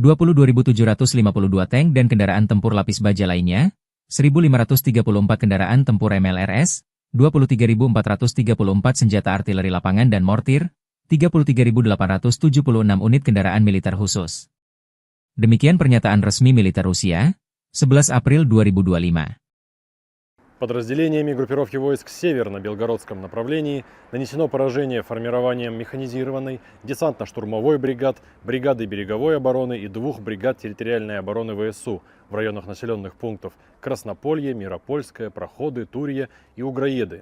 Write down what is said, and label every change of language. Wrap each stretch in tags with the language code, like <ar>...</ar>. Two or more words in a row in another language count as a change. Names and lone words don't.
<id>22.752 tank dan kendaraan tempur lapis baja lainnya, 1.534 kendaraan tempur MLRS, 23.434 senjata artileri lapangan dan mortir, 33.876 unit kendaraan militer khusus. Demikian pernyataan resmi militer Rusia, 11 April 2025.</id> <ru>Подразделениями группировки войск «Север» на Белгородском направлении нанесено поражение формированием механизированной, десантно-штурмовой бригад, бригады береговой обороны и 2 бригад территориальной обороны ВСУ в районах населенных пунктов Краснополье, Миропольское, Проходы, Турье и Угроеды.</ru>